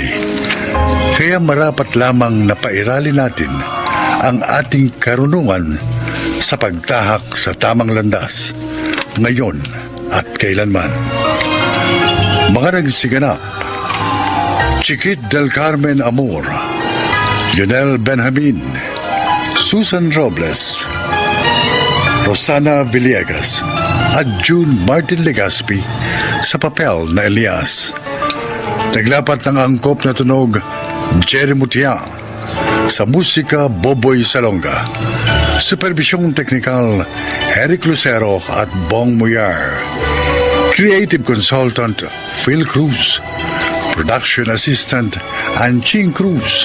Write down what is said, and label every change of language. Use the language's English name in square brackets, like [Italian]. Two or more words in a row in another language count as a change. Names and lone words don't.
[Filipino] Kaya marapat lamang na pairalin natin ang ating karunungan sa pagtahak sa tamang landas, ngayon at kailanman. Mga nagsiganap: Chiquit del Carmen Amor, Lionel Benjamin, Susan Robles, Rosana Villegas at June Martin Legaspi sa papel na Elias. Naglapat ng angkop na tunog Jerry Mutia, sa musika Boboy Salonga, supervisyong teknikal Eric Lucero at Bong Muyar, [English] creative consultant [Filipino] Phil Cruz, [English] production assistant [Filipino] Anching Cruz.